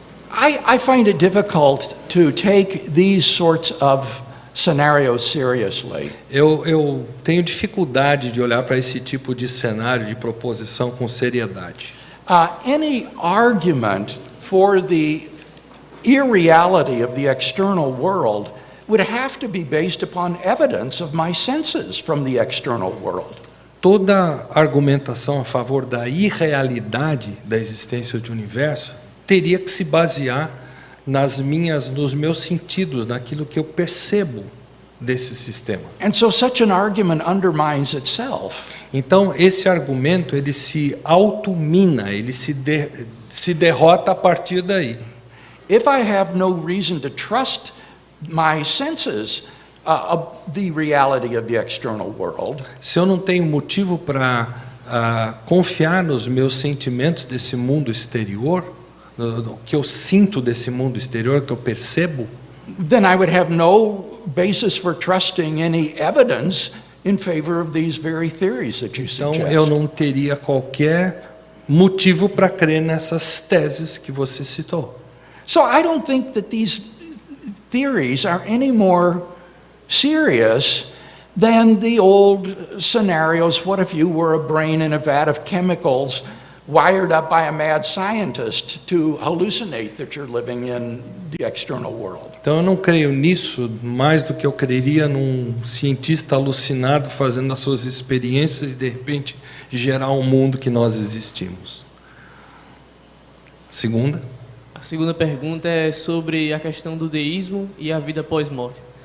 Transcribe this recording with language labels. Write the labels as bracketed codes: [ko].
[en] I find it difficult to take these sorts of scenarios seriously. [pt] Eu tenho dificuldade de olhar para esse tipo de cenário de proposição com seriedade. [en] Any argument for the irreality of the external world would have to be based upon evidence of my senses from the external world. [pt] Toda argumentação a favor da irrealidade da existência do universo teria que se basear nos meus sentidos, naquilo que eu percebo desse sistema. [en] And so such an argument undermines itself. [pt] Então esse argumento ele se automina, ele se derrota a partir daí. [en] If I have no reason to trust my senses of the reality of the external world, [pt] se eu não tenho motivo para confiar nos meus sentimentos desse mundo exterior, no que eu sinto desse mundo exterior, que eu percebo, [en] then I would have no basis for trusting any evidence in favor of these very theories that you [pt] então [en] suggest. [pt] eu não teria qualquer motivo para crer nessas teses que você citou. [en] So I don't think that these theories are any more serious than the old scenarios. What if you were a brain in a vat of chemicals wired up by a mad scientist to hallucinate that you're living in the external world? [pt] Então eu não creio nisso mais do que eu creria num cientista alucinado fazendo as suas experiências e de repente gerar um mundo que nós existimos. Segunda. A segunda pergunta é sobre a questão do deísmo e a vida pós-morte.